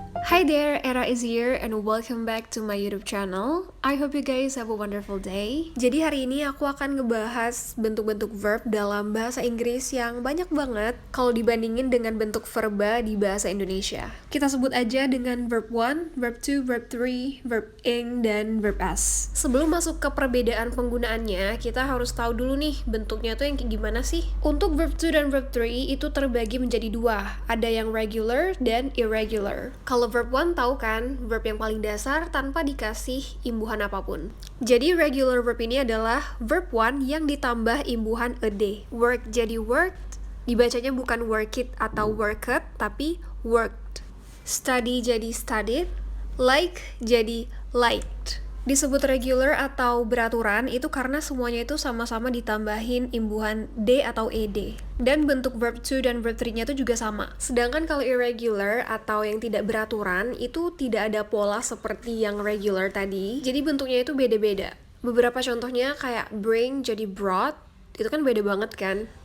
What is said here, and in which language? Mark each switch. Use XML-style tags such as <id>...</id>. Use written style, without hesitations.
<en>Hi there, Era is here and welcome back to my YouTube channel. I hope you guys have a wonderful day.</en> <id>Jadi hari ini aku akan ngebahas bentuk-bentuk verb dalam bahasa Inggris yang banyak banget kalau dibandingin dengan bentuk verba di bahasa Indonesia. Kita sebut aja dengan verb 1, verb 2, verb 3, verb ing, dan verb as. Sebelum masuk ke perbedaan penggunaannya, kita harus tahu dulu nih bentuknya tuh yang kayak gimana sih. Untuk verb 2 dan verb 3 itu terbagi menjadi dua. Ada yang regular dan irregular. Kalau verb 1 tahu kan, verb yang paling dasar tanpa dikasih imbuhan apapun. Jadi regular verb ini adalah verb 1 yang ditambah imbuhan ed. Work jadi worked, dibacanya bukan work it atau worked, tapi worked. Study jadi studied, like jadi liked. Disebut regular atau beraturan itu karena semuanya itu sama-sama ditambahin imbuhan d atau ed. Dan bentuk verb 2 dan verb 3-nya itu juga sama. Sedangkan kalau irregular atau yang tidak beraturan itu tidak ada pola seperti yang regular tadi. Jadi bentuknya itu beda-beda. Beberapa contohnya kayak bring jadi brought, itu kan beda banget kan?</id>